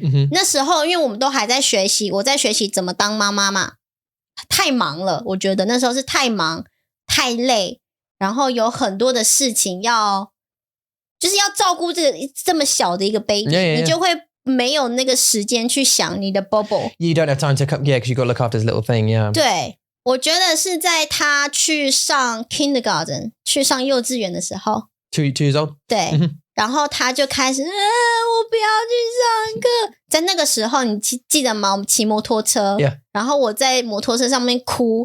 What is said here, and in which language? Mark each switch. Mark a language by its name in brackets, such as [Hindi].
[Chinese] 那时候因为我们都还在学习，我在学习怎么当妈妈嘛，太忙了，我觉得那时候是太忙太累，然后有很多的事情就是要照顾这么小的一个 baby， 你就会没有那个时间去想你的 bubble。 [English] You don't have time to come, yeah, because you got to look after this little thing, yeah. [Chinese] 对，我觉得是在他去上 kindergarten 去上幼稚园的时候 [English] 2 years old? [Chinese] 对然后他就开始我不要去上课，在那个时候你记得吗？我们骑摩托车 [English] Yeah. [Chinese] 然后我在摩托车上面哭